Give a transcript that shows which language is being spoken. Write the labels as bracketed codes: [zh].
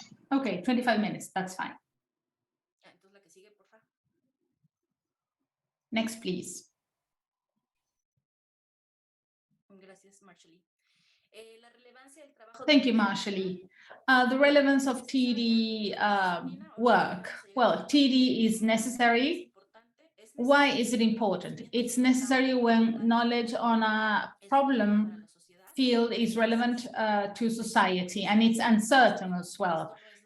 [en] Okay, 25 minutes, that's fine. [es] Entonces la que sigue, por favor. [en] Next, please. [es] Gracias, Marshall. La relevancia del trabajo. [en] Thank you, Marshall. The relevance of TD work. Well, TD is necessary. Why is it important? It's necessary when knowledge on a problem field is relevant to society, and it's uncertain as well.